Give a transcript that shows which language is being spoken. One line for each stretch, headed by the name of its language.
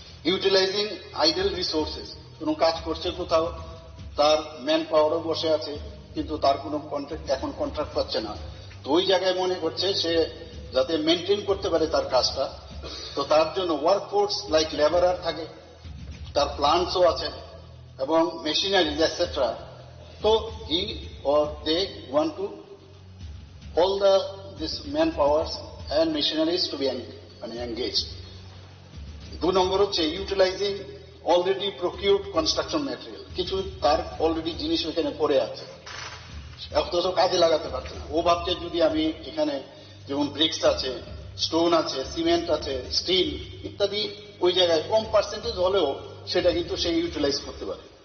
Bangla: Utilising idol resources, কোনো কাজ করছে কোথাও, তার ম্যান পাওয়ারও বসে আছে, কিন্তু তার কোনো এখন কন্ট্রাক্ট পাচ্ছে না। তো ওই জায়গায় মনে করছে সে যাতে মেনটেন করতে পারে তার কাজটা, তো তার জন্য ওয়ার্কফোর্স লাইক লেবারার থাকে, তার প্লান্টসও আছে এবং মেশিনারিজ এটসেট্রা। তো হি
English: or they want to all this manpowers and machineries to be engaged.
Bangla: 2 নম্বর হচ্ছে ইউটিলাইজিং অলরেডি প্রকিউরড কনস্ট্রাকশন ম্যাটেরিয়াল, কিছু তার অলরেডি জিনিস ওখানে পড়ে আছে, অথচ কাজে লাগাতে পারছে না। ও ভাবছে যদি আমি এখানে যেমন ব্রিক্স আছে, স্টোন আছে, সিমেন্ট আছে, স্টিল ইত্যাদি ওই জায়গায় কম পার্সেন্টেজ হলেও সেটা কিন্তু সে ইউটিলাইজ করতে পারে।